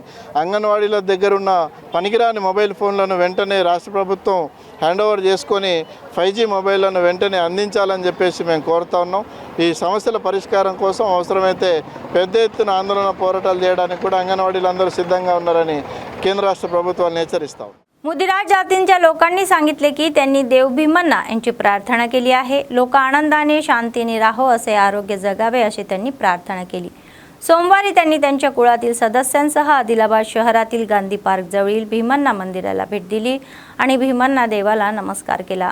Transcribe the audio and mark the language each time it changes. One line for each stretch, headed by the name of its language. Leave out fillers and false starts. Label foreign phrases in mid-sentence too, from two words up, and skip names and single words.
Telugu: అంగన్వాడీల దగ్గరున్న పనికిరాని మొబైల్ ఫోన్లను వెంటనే రాష్ట్ర ప్రభుత్వం
English: hand over
Telugu: చేసుకొని 5G మొబైళ్లను వెంటనే అందించాలని చెప్పేసి మేము కోరుతా ఉన్నాం. ఈ సమస్యల పరిష్కారం కోసం అవసరమైతే పెద్ద ఎత్తున ఆందోళన పోరాటాలు చేయడానికి కూడా అంగన్వాడీలు అందరూ సిద్ధంగా ఉన్నారని కేంద్ర రాష్ట్ర ప్రభుత్వాలను హెచ్చరిస్తాం.
Marathi: मुदिराज जातींच्या लोकांनी सांगितले की त्यांनी देव भीमण्णा यांची प्रार्थना केली आहे. लोक आनंदाने शांतीने राहो, असे आरोग्य जगावे अशी त्यांनी प्रार्थना केली. सोमवारी त्यांनी त्यांच्या कुळातील सदस्यांसह आदिलाबाद शहरातील गांधी पार्क जवळील भीमण्णा मंदिराला भेट दिली आणि भीमण्णा देवाला नमस्कार केला.